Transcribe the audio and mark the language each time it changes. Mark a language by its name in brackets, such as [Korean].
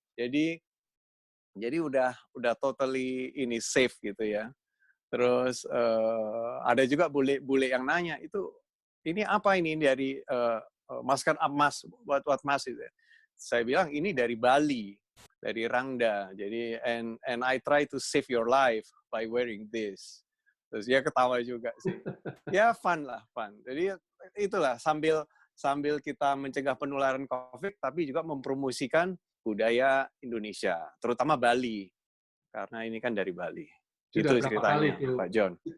[Indonesian] Jadi udah totally ini safe gitu ya. Terus ada juga bule yang nanya, ini apa ini dari masker emas, buat mask itu. Saya bilang ini dari Bali, dari rangda. Jadi [English] and I try to save your life by wearing this. [Indonesian] Terus dia ketawa juga sih. Ya fun. Jadi itulah sambil kita mencegah penularan COVID, tapi juga mempromosikan budaya Indonesia, terutama Bali, karena ini kan dari Bali. Sudah itu ceritanya, Pak John.